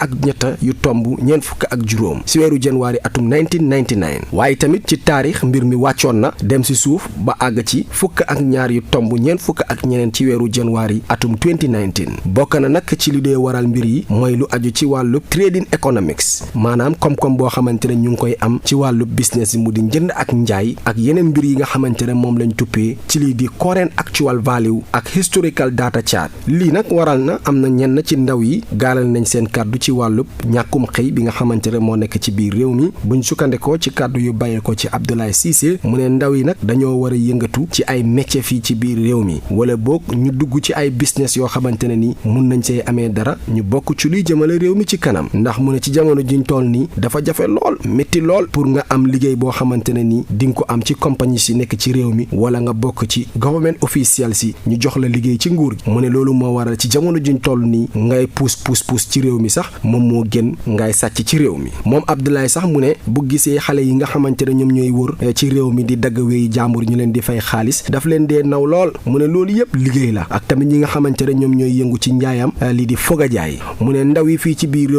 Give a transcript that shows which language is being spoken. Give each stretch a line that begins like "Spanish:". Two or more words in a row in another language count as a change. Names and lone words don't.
Wolof: %4.9% ci weeru janvier atum 1999 waaye tamit ci taarix mbir mi wàccoon na dem ci suuf ba àgg ci %2.9 ci weeru janvier atum 2019 bokk na nag ci li dee waral mbir yi mooy lu aju ci wàllu
English: trading economics
Wolof: maanaam koom-koom boo xamante ne ñu ngi koy am ci wàllu business yi mu di njënd ak njaay ak yeneen mbir yi nga xamante ne moom lañ tuppee ci lii di
English: current actual value
Wolof: ak
English: historical data chart
Wolof: lii nag waral na am na ñenn ci ndaw yi gaalal nañ seen kàddu ci wàllu ñàkkum xëy bi nga xamante ne moo nekk ci biir réew mi buñ sukkandikoo ci kàddu yu bàyyee ko ci Abdoulaye Cissé mu ne ndaw yi nag dañoo war a yëngatu ci ay métier fii ci biir réew mi wala boog ñu dugg ci ay business yoo xamante ne ni mun nañ see amee dara ñu bokk ci luy jëmale réew mi ci kanam ndax mu ne ci jamono jiñ toll nii dafa jafe lool métti lool pour nga am liggéey boo xamante ne ni di nga ko am ci compagnie si nekk ci réew mi wala nga bokk ci
English: government official
Wolof: si ñu jox la liggéey ci nguur gi mu ne loolu moo waral ci jamono jiñ toll nii ngay puus ci réew mi sax moom moo gën ngay sàcc ci réew mi moom Abdoulaye sax mu ne bu gisee xale yi nga xamante ne ñoom ñooy wër ci réew mi di dagg wéyi jàmbur ñu leen di fay xaalis daf leen dee naw lool mu ne loolu yëpp liggéey la ak tamit ñi nga xamante ne ñoom ñooy yëngu ci njaayam lii di foga jaay mu ne ndaw yi fii ci biir réew